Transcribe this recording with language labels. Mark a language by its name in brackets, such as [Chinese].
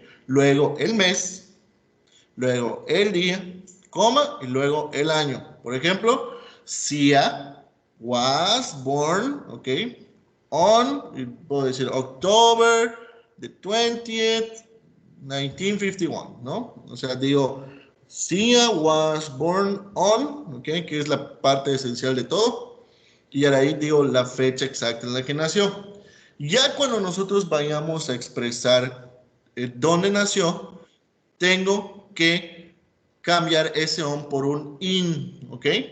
[Spanish] Luego el mes, luego el día, coma, y luego el año. Por ejemplo, [English] Sia was born, ¿ok? [Spanish] On, y puedo decir [English] October the 20th, [Spanish] 1951, ¿no? O sea, digo, [English] Sia was born on, ¿ok? [Spanish] Que es la parte esencial de todo. Y ahí digo la fecha exacta en la que nació. Ya cuando nosotros vayamos a expresar dónde nació, tengo que cambiar ese on por un in, ¿ok?